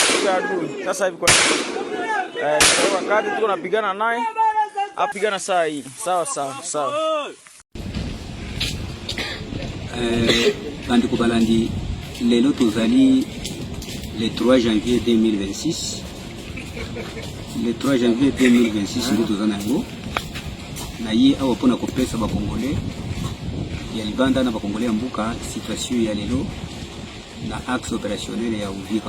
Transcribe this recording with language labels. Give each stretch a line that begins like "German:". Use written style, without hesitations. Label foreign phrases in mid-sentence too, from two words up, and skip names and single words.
Swahili: ya adui. Sasa hivi kwa wakati tuko napigana naye, apigana saa hii. Sawa.
Lingala: Bandeko balandi lelo tozali
French: le 3 janvier 2026. Le 3 janvier 2026
Lingala: ndio tozana yango. Na ye awa pona kopesa ba Congolais ya libanda na ba Congolais ya mbuka situation ya lelo na
French: axe opérationnel
Lingala: ya Uvira.